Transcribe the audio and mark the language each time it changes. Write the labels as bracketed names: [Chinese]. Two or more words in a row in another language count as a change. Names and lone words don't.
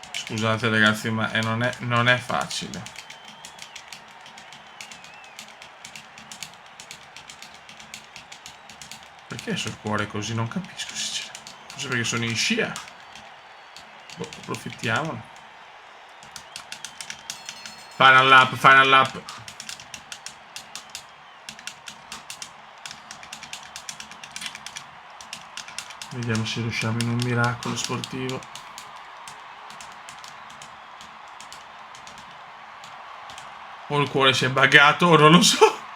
[Italian] Scusate ragazzi, ma non è facile. Perché sul cuore così? Non capisco, sinceramente. Forse perché sono in scia. Boh, approfittiamone. [English] Final lap, final lap. [Italian] Vediamo se riusciamo in un miracolo sportivo. O il cuore si è buggato o non lo so.